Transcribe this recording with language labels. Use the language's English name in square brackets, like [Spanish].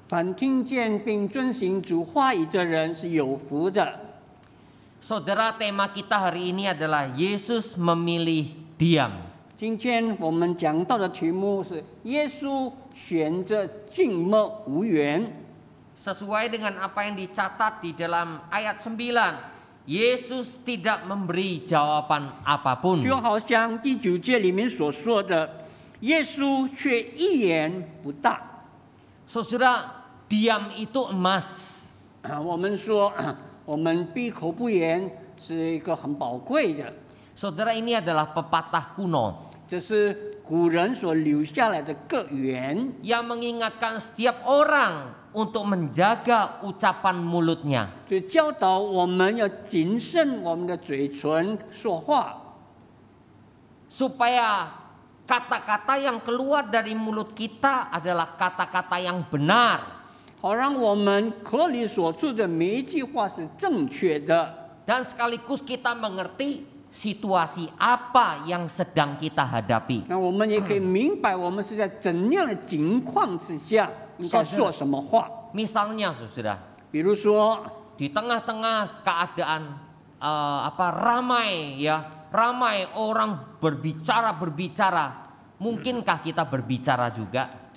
[Chinese] 凡听见并遵行主话语的人是有福的。 [Indonesian] Saudara, tema kita hari ini adalah Yesus memilih diam. [Chinese] 今天我们讲到的题目是耶稣选择静默无言。 [Indonesian] Sesuai dengan apa yang dicatat di dalam ayat 9. Yesus tidak memberi jawaban apapun. [Chinese] 就好像第9节里面所说的，耶稣却一言不答。 [Indonesian] Saudara, diam itu emas. [Chinese] 我们说，我们闭口不言是一个很宝贵的， [Indonesian] Saudara, ini adalah pepatah kuno [Chinese] 这是古人所留下来的格言， [Indonesian] yang mengingatkan setiap orang untuk menjaga ucapan mulutnya. [Chinese] 就教导我们要谨慎我们的嘴唇说话， [Indonesian] Supaya kata-kata yang keluar dari mulut kita adalah kata-kata yang benar. [Chinese] 好让我们口里所出的每一句话是正确的， [Indonesian] Dan sekaligus kita mengerti situasi apa yang sedang kita hadapi. [Chinese] 那我们也可以明白我们是在怎样的情况之下应该说什么话。 [Indonesian] Misalnya, saudara, [Chinese] 比如说， [Indonesian] di tengah-tengah keadaan ramai ya, ramai orang berbicara, mungkinkah kita berbicara juga?